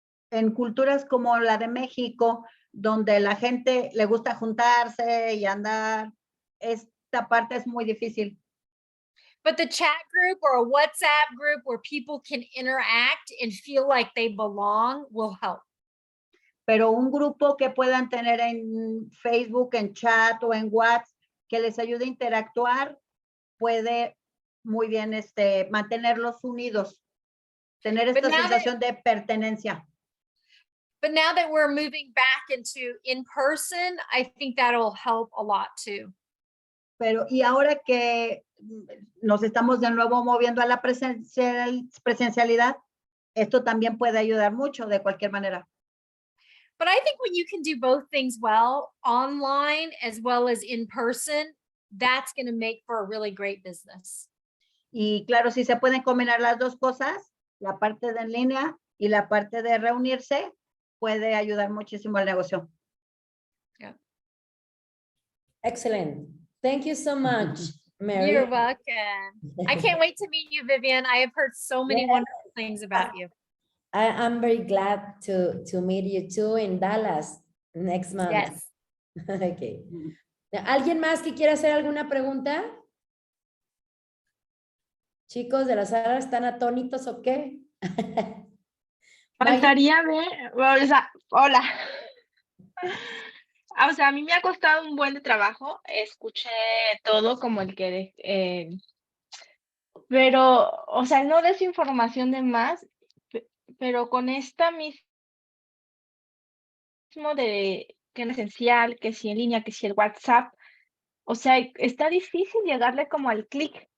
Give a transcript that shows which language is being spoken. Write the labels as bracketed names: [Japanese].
[Spanish] En culturas como la de México, donde la gente le gusta juntarse y andar, esta parte es muy difícil. [English] But the chat group or a WhatsApp group where people can interact and feel like they belong will help. [Spanish] Pero un grupo que puedan tener en Facebook, en chat o en WhatsApp, que les ayude a interactuar, puede muy bien mantenerlos unidos, tener esta sensación de pertenencia. [English] But now that we're moving back into in person, I think that'll help a lot too. [Spanish] Pero y ahora que nos estamos de nuevo moviendo a la presencialidad, esto también puede ayudar mucho de cualquier manera. [English] But I think when you can do both things well, online as well as in person, that's going to make for a really great business. [Spanish] Y claro, si se pueden combinar las dos cosas, la parte de en línea y la parte de reunirse, puede ayudar muchísimo al negocio. [English] Yeah. Excellent. Thank you so much, Mary. You're welcome. I can't wait to meet you, Vivian. I have heard so many wonderful things about you. I'm very glad to meet you too in Dallas next month. Yes. Okay. [Spanish] ¿Alguien más que quiera hacer alguna pregunta? Chicos de la sala, ¿están atónitos o qué? Faltaría ver, o sea, hola. O sea, a mí me ha costado un buen de trabajo, escuché todo como el que, pero, o sea, no desinformación de más, pero con esta mismo de que es esencial, que si en línea, que si el WhatsApp, o sea, está difícil llegarle como al clic.